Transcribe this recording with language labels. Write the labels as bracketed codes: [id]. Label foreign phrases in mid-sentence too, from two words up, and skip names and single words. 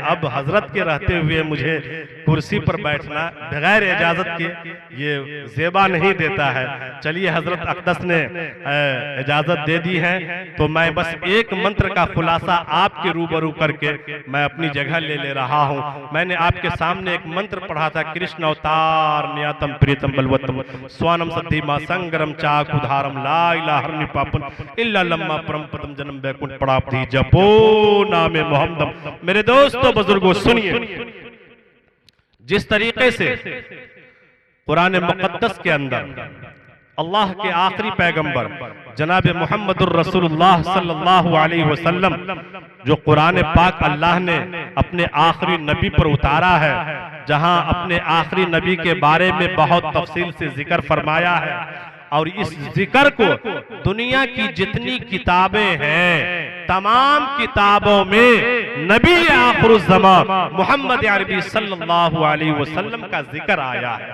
[ur] اب حضرت کے رہتے ہوئے مجھے کرسی پر بیٹھنا بغیر اجازت کے یہ زیبا نہیں دیتا ہے۔ چلیے حضرت اقدس نے اجازت دے دی ہے تو میں بس ایک منتر کا خلاصہ آپ کے روبرو کر کے میں اپنی جگہ لے رہا ہوں۔ میں نے آپ کے سامنے ایک منتر پڑھا تھا، [sa] कृष्ण अवतार नियतम् प्रीतम् बलवत्तम् स्वानम् सत्यमा संग्रम् चाक अधरम् ला इलाह हरणी पापन् अल्लाह लमा परम् पदम् जन्म बैकुण्ठ प्राप्ति जपो नाम मुहम्मदम्. [ur] میرے دوستو بزرگوں سنیے، جس طریقے سے قرآن مقدس کے اندر اللہ کے آخری پیغمبر جناب محمد الرسول اللہ [ar] صلی اللہ علیہ وسلم [ur] جو قرآن پاک اللہ نے اپنے آخری نبی پر اتارا ہے، جہاں اپنے آخری نبی کے بارے میں بہت تفصیل سے ذکر فرمایا ہے، اور اس ذکر کو دنیا کی جتنی کتابیں ہیں تمام کتابوں میں نبی آخر الزمان محمد عربی [ar] صلی اللہ علیہ وسلم [ur] کا ذکر آیا ہے۔